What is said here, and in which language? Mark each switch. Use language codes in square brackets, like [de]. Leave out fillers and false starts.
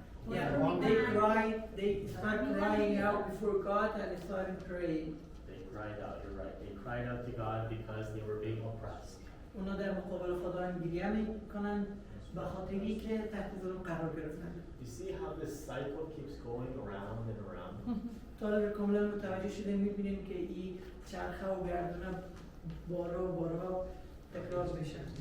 [en] Yeah, they start crying out before God and they started praying. They cried out, you're right. They cried out to God because they were being oppressed. [fa] اونا در مقابل خداوند گریه میکنن به خاطری که تحت ظلم قرار گرفتن. [en] You see how this cycle keeps going around and around? [fa] تا کاملا متوجه شده میبینیم که این چرخه و گردونه بارها تکرار میشه.